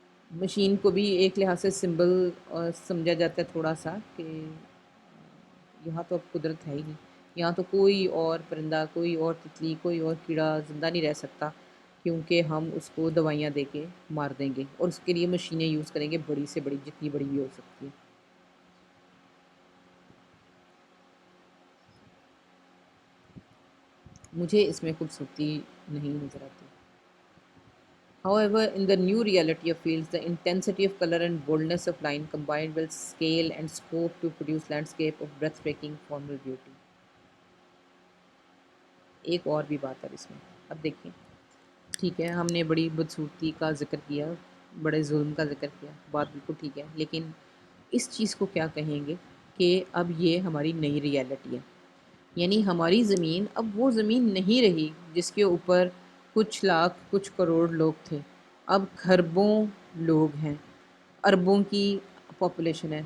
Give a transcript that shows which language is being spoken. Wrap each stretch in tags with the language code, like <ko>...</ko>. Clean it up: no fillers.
<ur>Machine کو بھی ایک لحاظ سے سمبل سمجھا جاتا ہے تھوڑا سا, کہ یہاں تو اب قدرت ہے ہی نہیں, یہاں تو کوئی اور پرندہ, کوئی اور تتلی, کوئی اور کیڑا زندہ نہیں رہ سکتا, کیونکہ ہم اس کو دوائیاں دے کے مار دیں گے اور اس کے لیے مشینیں یوز کریں گے بڑی سے بڑی, جتنی بڑی بھی ہو سکتی ہے. مجھے اس میں خوبصورتی نہیں نظر آتی.</ur> <en>However, in the new reality of fields, the intensity of color and boldness of line combined with scale and scope to produce landscape of breathtaking formal beauty.</en> <ur>ایک اور بھی بات ہے اس میں, اب دیکھیں, ٹھیک ہے ہم نے بڑی بدصورتی کا ذکر کیا, بڑے ظلم کا ذکر کیا, بات بالکل ٹھیک ہے, لیکن اس چیز کو کیا کہیں گے کہ اب یہ ہماری نئی ریالٹی ہے. یعنی ہماری زمین اب وہ زمین نہیں رہی جس کے اوپر کچھ لاکھ کچھ کروڑ لوگ تھے, اب خربوں لوگ ہیں, اربوں کی پاپولیشن ہے.</ur>